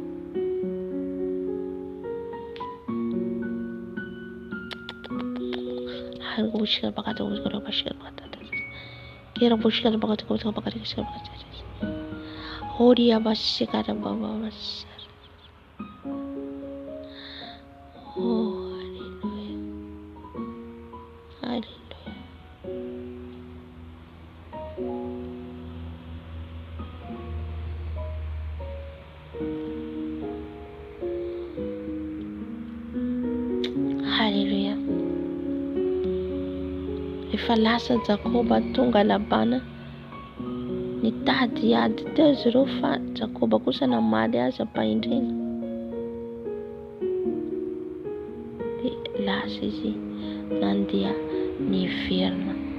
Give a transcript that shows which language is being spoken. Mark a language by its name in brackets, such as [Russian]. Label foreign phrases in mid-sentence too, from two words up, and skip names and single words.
[Malagasy] Oria basikara baba basara. Oh, alléluia. Alléluia. Alléluia. Efa lasa Jakoba tonga Labana nitady ady teo izy ireo fa Jakoba kosa namaly azy ampahindrena. Dia lasa izy nandeha niverina.